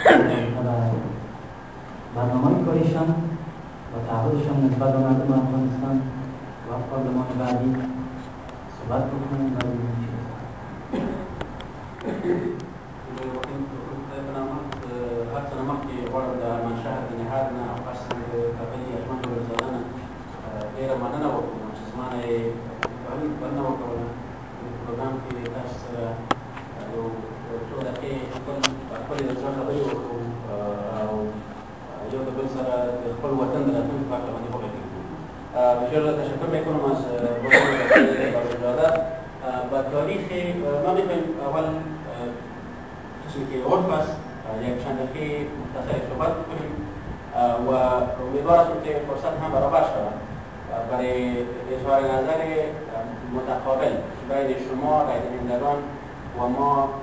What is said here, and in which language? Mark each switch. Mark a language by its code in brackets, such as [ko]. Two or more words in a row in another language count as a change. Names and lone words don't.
[fa] برنامه کاریشان و تعهدشان نسبت به مردم افغانستان و پارلمان بعدی صحبت بکنیم و [ps] هرڅه مخکې غواړم د ارمانشاه د نهاد نه او خاص د ښاغلي اجمل ګلزاده نه ډېره مننه وکړم چې زما نه یې بلنه وکړله په پروګرام کې تاسو سره یو څو دقیقې خپلې د زړه خبرې وکړو او یو د بل سره د خپل وطن د راتلونکي په هکله باندې وغږېږو [fa] بسیار تشکر میکنم از ګلزاده و تاریخ ما میخوایم اول چیزی که عرف است یک چند دقیقه مختصری صحبت کنیم و امیدوار هستم که فرصت هم برابر شود برای اظهار نظر متقابل بین شما رایدهندگان و ما